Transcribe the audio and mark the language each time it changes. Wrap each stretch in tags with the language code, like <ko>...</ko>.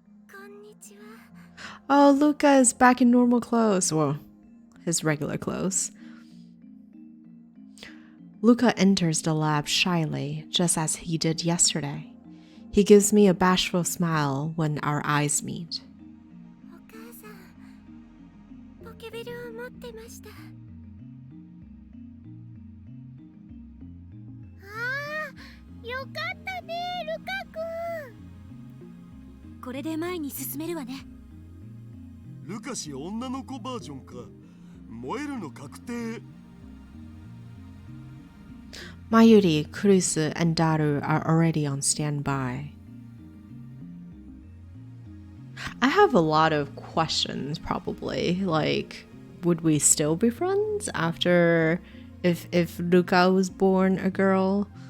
<ja>こんにちは。</ja> <en>Oh, Luca is back in normal clothes. Well, his regular clothes. Luca enters the lab shyly, just as he did yesterday. He gives me a bashful smile when our eyes meet.</en> <ja>お母さん、ポケベルを持ってました。ああ、よかったね、ルカ君。これで前に進めるわね。ルカシ女の子バージョンか。燃えるの確定。</ja> <en>Mayuri, Kurisu, and Daru are already on standby. I have a lot of questions, probably. Like, would we still be friends after if Luca was born a girl?</en>